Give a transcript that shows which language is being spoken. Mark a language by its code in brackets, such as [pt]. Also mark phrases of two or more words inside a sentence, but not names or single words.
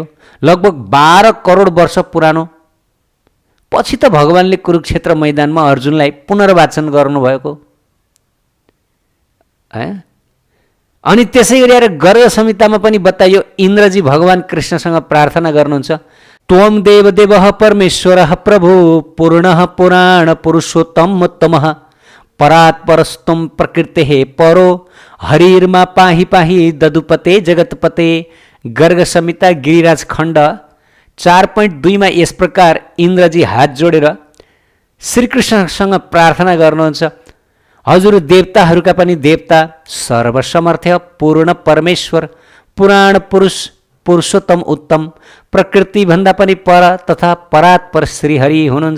[ne] लगभग 12 करोड वर्ष पुरानो। पछि त भगवानले कुरुक्षेत्र मैदानमा अर्जुनलाई पुनर्वाचन गर्नुभएको। अनि त्यसै गरेर गर्ग संहितामा पनि बताइयो, इन्द्रजी भगवान कृष्णसँग प्रार्थना गर्नुहुन्छ, [sa] त्वं देवदेवः परमेश्वरः प्रभु पूर्णः पुराण पुरुषोत्तमोत्तमः परात्परस्त्वं प्रकृतेः परो हरिर्मा पाहि पाहि ददुपते जगतपते। [ne] गर्ग संहिता गिरिराज खण्ड 4.2मा यस प्रकार इन्द्रजी हात जोडेर श्रीकृष्णसँग प्रार्थना गर्नुहुन्छ, हजुर देवताहरूका पनि देवता, सर्वसमर्थ्य पूर्ण परमेश्वर, पुराण पुरुष, पुरुषोत्तम उत्तम, प्रकृतिभन्दा पनि पर तथा परात्पर श्रीहरि हुनुहुन्छ।